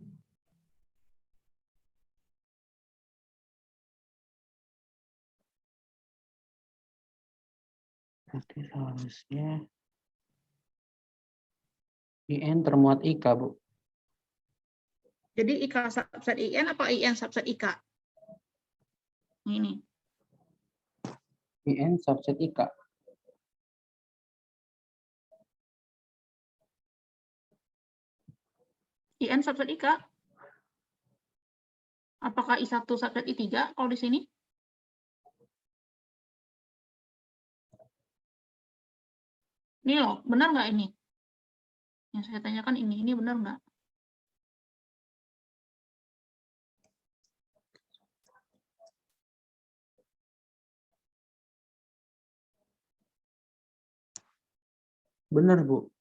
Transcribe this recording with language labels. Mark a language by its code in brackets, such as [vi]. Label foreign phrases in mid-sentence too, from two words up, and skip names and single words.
[id] Berarti seharusnya IN termuat IK, Bu. Jadi IK subset IN apa IN subset IK? Ini. IN subset IK. IN subset IK. Apakah I1 subset I3 kalau di sini? Ini loh, benar nggak ini? Yang saya tanyakan ini benar nggak? Benar, Bu.